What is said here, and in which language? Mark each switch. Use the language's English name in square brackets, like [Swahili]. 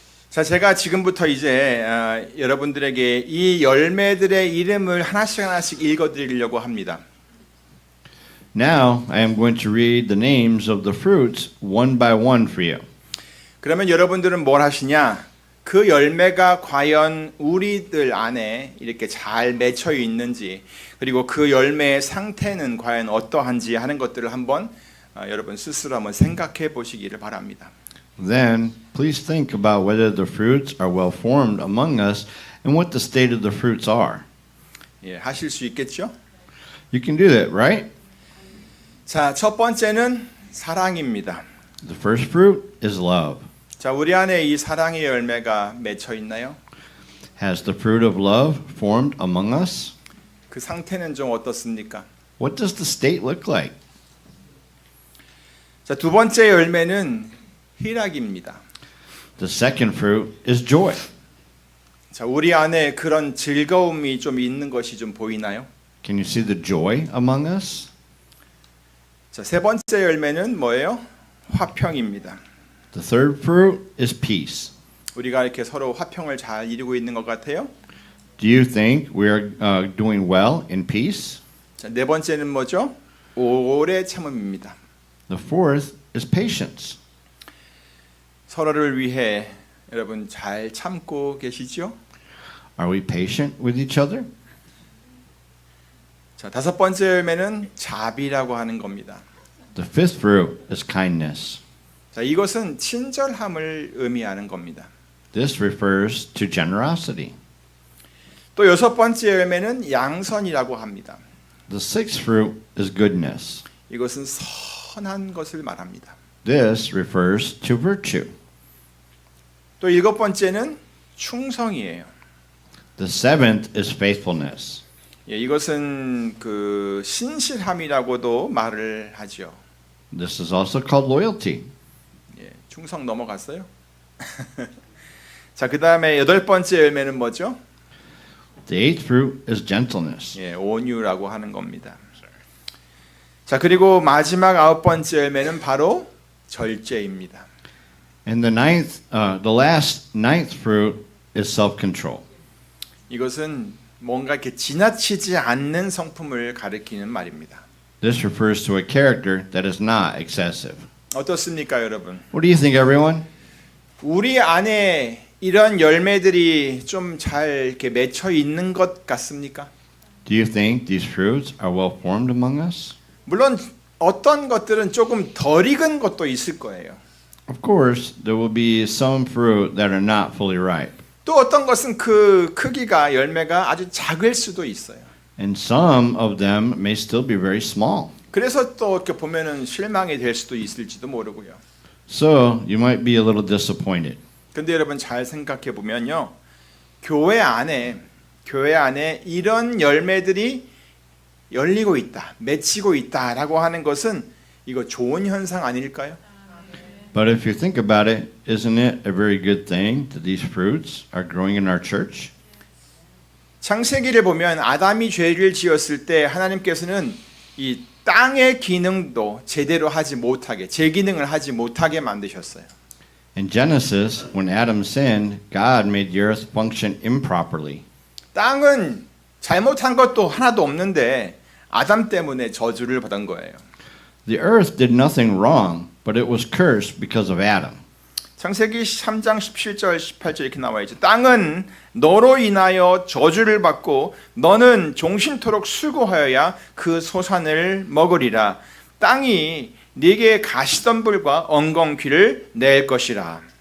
[Korean] 자, 제가 지금부터 이제 여러분들에게 이 열매들의 이름을 하나씩 읽어드리려고 합니다. [English] Now I am going to read the names of the fruits one by one for you. [Korean] 그러면 여러분들은 뭘 하시냐? 그 열매가 과연 우리들 안에 이렇게 잘 맺혀 있는지, 그리고 그 열매의 상태는 과연 어떠한지 하는 것들을 한번 여러분 스스로 한번 생각해 보시기를 바랍니다. [English] Then please think about whether the fruits are well formed among us and what the state of the fruits are. [Korean] 예, 하실 수 있겠죠? [English] You can do that, right? [Korean] 자, 첫 번째는 사랑입니다. [English] The first fruit is love. [Korean] 자, 우리 안에 이 사랑의 열매가 맺혀 있나요? [English] Has the fruit of love formed among us? [Korean] 그 상태는 좀 어떻습니까? [English] What does the state look like? [Korean] 자, 두 번째 열매는 희락입니다. [English] The second fruit is joy. [Korean] 자, 우리 안에 그런 즐거움이 좀 있는 것이 좀 보이나요? [English] Can you see the joy among us? [Korean] 자, 세 번째 열매는 뭐예요? 화평입니다. [English] The third fruit is peace. [Korean] 우리가 이렇게 서로 화평을 잘 이루고 있는 것 같아요. [English] Do you think we are doing well in peace? [Korean] 자, 네 번째는 뭐죠? 오래 참음입니다. [English] The fourth is patience. [Korean] 서로를 위해 여러분 잘 참고 계시죠? [English] Are we patient with each other? [Korean] 자, 다섯 번째 열매는 자비라고 하는 겁니다. [English] The fifth fruit is kindness. [Korean] 자, 이것은 친절함을 의미하는 겁니다. [English] This refers to generosity. [Korean] 또 여섯 번째 열매는 양선이라고 합니다. [English] The sixth fruit is goodness. [Korean] 이것은 선한 것을 말합니다. [English] This refers to virtue. [Korean] 또 일곱 번째는 충성이에요. [English] The seventh is faithfulness. [Korean] 예, 이것은 그 신실함이라고도 말을 하죠. [English] This is also called loyalty. [Korean] 예, 충성 넘어갔어요. 자, 그 다음에 여덟 번째 열매는 뭐죠? [English] The eighth fruit is gentleness. [Korean] 예, 온유라고 하는 겁니다. 자, 그리고 마지막 아홉 번째 열매는 바로 절제입니다. [English] And the last ninth fruit is self-control. [Korean] 이것은 뭔가 이렇게 지나치지 않는 성품을 가리키는 말입니다. [English] This refers to a character that is not excessive. [Korean] 어떻습니까, 여러분? [English] What do you think, everyone? [Korean] 우리 안에 이런 열매들이 좀 잘 이렇게 맺혀 있는 것 같습니까? [English] Do you think these fruits are well formed among us? [Korean] 물론 어떤 것들은 조금 덜 익은 것도 있을 거예요. [English] Of course, there will be some fruit that are not fully ripe. [Korean] 또 어떤 것은 그 크기가 열매가 아주 작을 수도 있어요. [English] And some of them may still be very small. [Korean] 그래서 또 이렇게 보면은 실망이 될 수도 있을지도 모르고요. [English] So you might be a little disappointed. [Korean] 근데 여러분 잘 생각해 보면요. 교회 안에 이런 열매들이 열리고 있다, 맺히고 있다라고 하는 것은 이거 좋은 현상 아닐까요? [English] But if you think about it, isn't it a very good thing that these fruits are growing in our church? [Korean] 창세기를 보면 아담이 죄를 지었을 때 하나님께서는 이 땅의 기능도 제대로 하지 못하게, 제 기능을 하지 못하게 만드셨어요. [English] In Genesis, when Adam sinned, God made the earth function improperly. [Korean] 땅은 잘못한 것도 하나도 없는데 아담 때문에 저주를 받은 거예요. [English] The earth did nothing wrong, but it was cursed because of Adam. [Korean] 창세기 3장 17절 18절 이렇게 나와 있죠. 땅은 너로 인하여 저주를 받고 너는 종신토록 수고하여야 그 소산을 먹으리라. 땅이 네게 가시덤불과 엉겅퀴를 낼 것이라.